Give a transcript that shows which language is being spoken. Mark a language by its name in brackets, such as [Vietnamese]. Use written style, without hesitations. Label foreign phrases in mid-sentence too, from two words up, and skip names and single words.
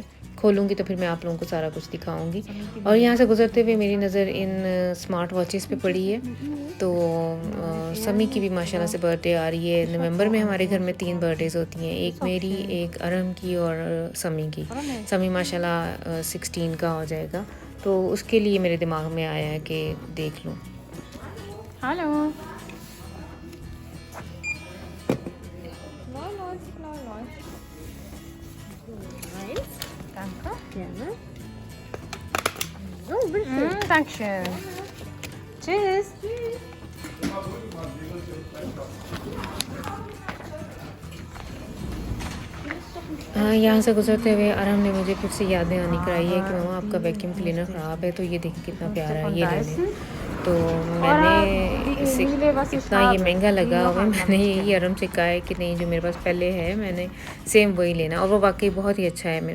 [Hindi] खोलूँगी तो फिर मैं आप लोगों को सारा कुछ दिखाऊंगी। और यहाँ से गुजरते हुए मेरी नज़र इन [English] smart watches [Hindi] पे पड़ी है। तो समी की भी माशाल्लाह से बर्थडे आ रही है। नवंबर में हमारे घर में 3 बर्थडेज़ होती हैं, एक मेरी, एक अरहम की और समी की। समी माशाल्लाह 16 का हो जाएगा, तो उसके लिए मेरे दिमाग में आया है कि देख लूँ। [German] Hallo. Danke. Gerne. So, bitte. Dankeschön. Tschüss. [Hindi] यहाँ से गुजरते हुए आराम ने मुझे फिर से यादें आनी कराई है कि मामा आपका [English] vacuum cleaner [Hindi] ख़राब है, तो ये देखिए कितना प्यारा है, ये ले लें। तो मैंने इसे इतना ये महंगा लगा हुआ है, मैंने यही आराम से कहा है कि नहीं जो मेरे पास पहले है मैंने सेम वही लेना, और वो वाकई बहुत ही अच्छा है।